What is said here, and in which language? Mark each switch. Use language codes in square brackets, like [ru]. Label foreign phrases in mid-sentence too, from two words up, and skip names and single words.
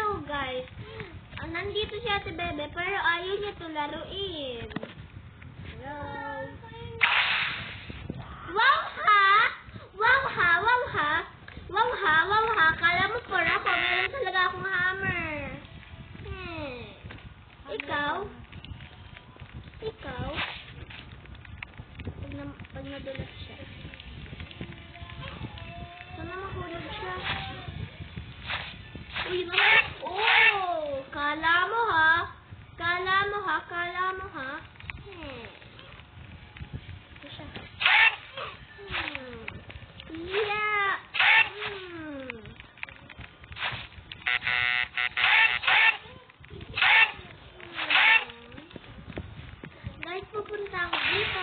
[tl] guys. Nandito si Ate Bebe, pero ayaw niya ito laruin. Hello? Wow ha! Wow ha! Wow ha! Wow ha! Wow ha! Kala mo por ako, meron talaga akong hammer. Ikaw? Ikaw? Pag nadulas siya. Sana mahulog siya. Uy, naman! Oh! Kala mo ha? Kala mo ha? Kala mo ha? Ito siya. Yeah! Guys, pupunta ako dito.